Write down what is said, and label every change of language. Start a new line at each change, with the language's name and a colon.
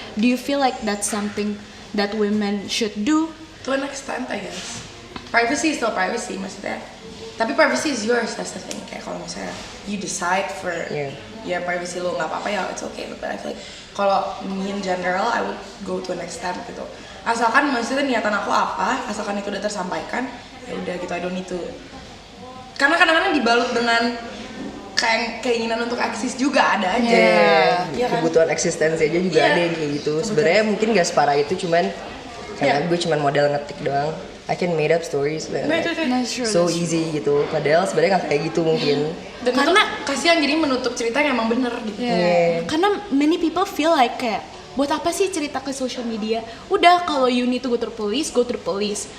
English: Do you feel like that's something that women should do? To an extent, I guess. Privacy is still privacy,
Indonesian: maksudnya. Tapi
English: privacy is yours, that's the thing.
Indonesian: Kayak kalau misalnya
English: you decide for ya privacy
Indonesian: lo nggak apa-apa ya,
English: it's okay. But I feel like
Indonesian: kalau
English: me in general, I would go to an extent
Indonesian: gitu. Asalkan maksudnya niatan aku apa, asalkan itu udah tersampaikan, ya udah gitu.
English: I don't need to.
Indonesian: Karena kadang-kadang dibalut dengan kayak keinginan untuk eksis juga ada aja. Iya kan? Kebutuhan eksistensi aja juga Iya. ada yang kayak gitu. Sebenarnya mungkin gak separah itu, cuman karena gue cuman modal ngetik doang.
English: I can made up stories, man.
Indonesian: Nah, itu.
English: That's true, So that's true.
Indonesian: easy gitu. Padahal sebenarnya nggak kayak gitu mungkin. Dan Karena- itu kasihan jadi menutup cerita yang emang bener gitu. Yeah. Karena
English: many people feel like
Indonesian: kayak buat apa sih cerita ke social media? Udah kalau
English: you need to go to the police, go to the police.